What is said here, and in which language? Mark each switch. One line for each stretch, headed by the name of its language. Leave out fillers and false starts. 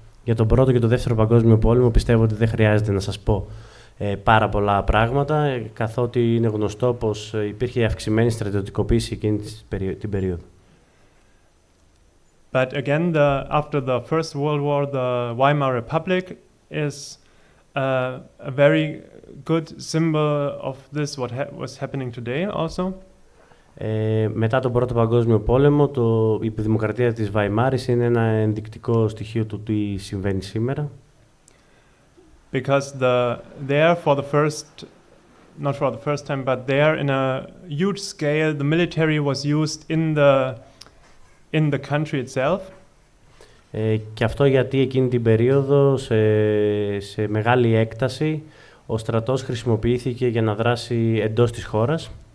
Greek: Για τον Πρώτο και τον Δεύτερο Παγκόσμιο Πόλεμο πιστεύω ότι δεν χρειάζεται να σας πω πάρα πολλά πράγματα, καθότι είναι γνωστό πως υπήρχε αυξημένη στρατιωτικοποίηση εκείνη την περίοδο.
English: But again, after the First World War, the Weimar Republic is a very good symbol of this, what was happening today also.
Greek: Μετά τον Πρώτο Παγκόσμιο Πόλεμο, η δημοκρατία της Βαϊμάρης είναι ένα ενδεικτικό στοιχείο του τι συμβαίνει σήμερα.
English: Because there for the not for the first time, but there in a huge scale, the military was used in the country itself.
Greek: Και αυτό γιατί εκείνη την περίοδο, σε μεγάλη έκταση, ο στρατός χρησιμοποιήθηκε για να δράσει εντός της χώρας.